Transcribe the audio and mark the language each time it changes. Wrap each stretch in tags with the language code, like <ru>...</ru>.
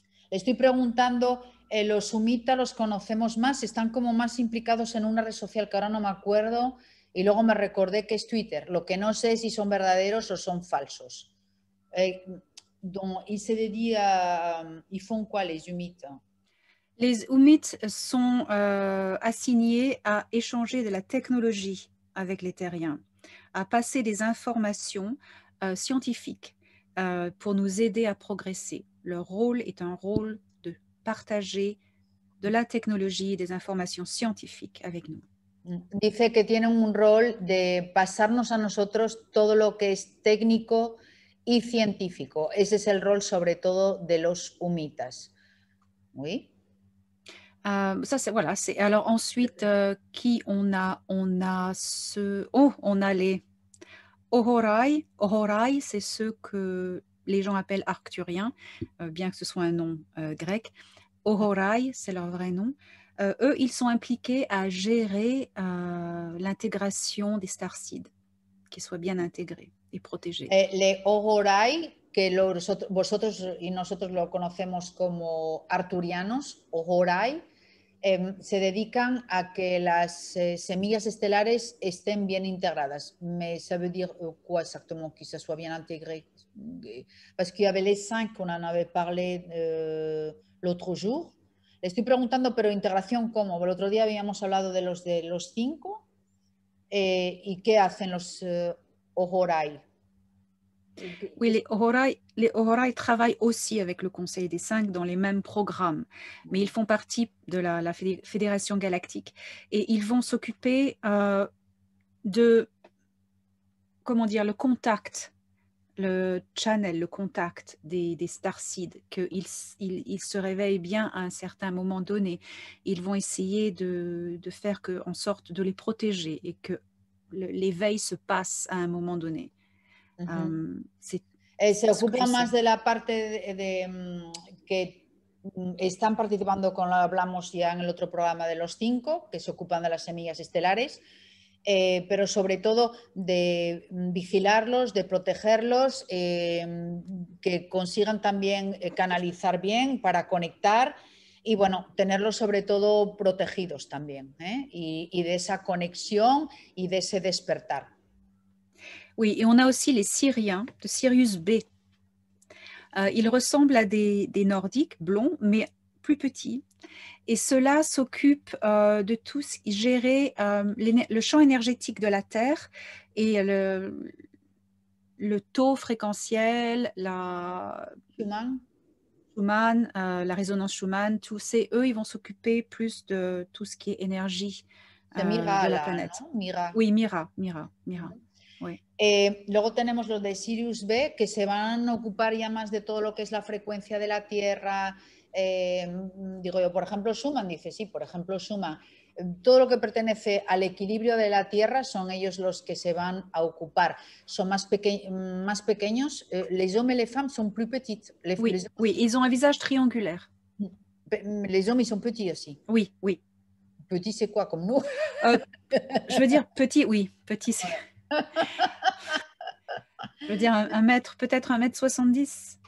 <es>Le estoy preguntando, los sumitas los conocemos más, están como más implicados en una red social que ahora no me acuerdo y luego me recordé que es Twitter. Lo que no sé es si son verdaderos o son falsos.</es> <fr>Donc, ils se dédient ils font quoi les Humites? Les Oummites sont assignés à échanger de la technologie avec les terriens, à passer des informations scientifiques pour nous aider à progresser. Leur rôle est un rôle de partager de la technologie et des informations scientifiques avec nous.</fr> <es>Dice que tienen un rol de pasarnos a nosotros todo lo que es técnico y científico. Ese es el rol sobre todo de los humitas.</es> <fr>Oui. Ça, c'est voilà. Alors ensuite, qui on a on a les Ohorai. Ohorai, c'est ceux que les gens appellent arcturiens, bien que ce soit un nom grec. Ohorai, c'est leur vrai nom. Eux, ils sont impliqués à gérer l'intégration des starseeds, qu'ils soient bien intégrés et protégés.</fr> <es>Les Ohorai, que vosotros y nosotros lo conocemos como arturianos, Ohorai, se dedican a que las semillas estelares estén bien integradas.</es> <fr>Mais ça veut dire quoi exactement, que ça soit bien intégré? Parce qu'il y avait les 5 qu'on en avait parlé l'autre jour.</fr> <es>Le estoy preguntando, pero integración, ¿cómo? El otro día habíamos hablado de los 5 y qué hacen los Ohorai.</es> <fr>Oui, les Ohorai travaillent aussi avec le Conseil des 5 dans les mêmes programmes, mais ils font partie de la Fédération galactique et ils vont s'occuper de, comment dire, le contact, le channel, le contact des starseeds, qu'ils se réveillent bien à un certain moment donné. Ils vont essayer de faire en sorte de les protéger et que l'éveil se passe à un moment donné.</fr> <es>Se ocupan más de la parte que están participando, con lo hablamos ya en el otro programa de los 5, que se ocupan de las semillas estelares, pero sobre todo de vigilarlos, de protegerlos, que consigan también canalizar bien para conectar y bueno, tenerlos sobre todo protegidos también, y de esa conexión y de ese despertar.</es> <fr>Oui, et on a aussi les Syriens de Sirius B. Ils ressemblent à des Nordiques blonds, mais plus petits. Et ceux-là s'occupent de tous gérer le champ énergétique de la Terre et le taux fréquentiel, la Schumann, la résonance Schumann, eux, ils vont s'occuper plus de tout ce qui est énergie</fr> <es>Mira,</es> <fr>de la planète.</fr> <es>¿no? Mira.</es> <fr>Oui, Mira. Oui.</fr> <es>Luego tenemos los de Sirius B, que se van a ocupar ya más de todo lo que es la frecuencia de la Tierra. Digo yo, por ejemplo, Schumann dice, sí, por ejemplo, Schumann, todo lo que pertenece al equilibrio de la Tierra son ellos los que se van a ocupar. Son más pequeños.</es> <fr>Les hommes et les femmes sont plus petites. Oui, ils ont un visage triangulaire. Les hommes, ils sont petits aussi. Oui. Petit, c'est quoi, comme nous? Je veux dire petit, oui. Petit, c'est... Je veux dire peut-être 1m70.</fr>